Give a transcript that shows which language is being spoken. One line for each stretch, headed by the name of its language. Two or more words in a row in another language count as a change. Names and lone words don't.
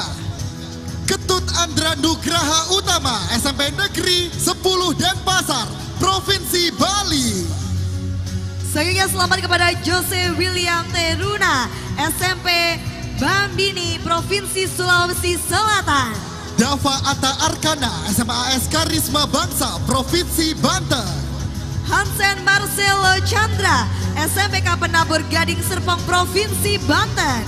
Indonesian: Ketut Andra Nugraha Utama, SMP Negeri 10 Denpasar, Provinsi Bali. Selanjutnya selamat kepada Jose William Teruna, SMP Bambini, Provinsi Sulawesi Selatan. Dava Atta Arkana, SMA AS Karisma Bangsa, Provinsi Banten. Hansen Marcelo Chandra, SMPK Penabur Gading Serpong, Provinsi Banten.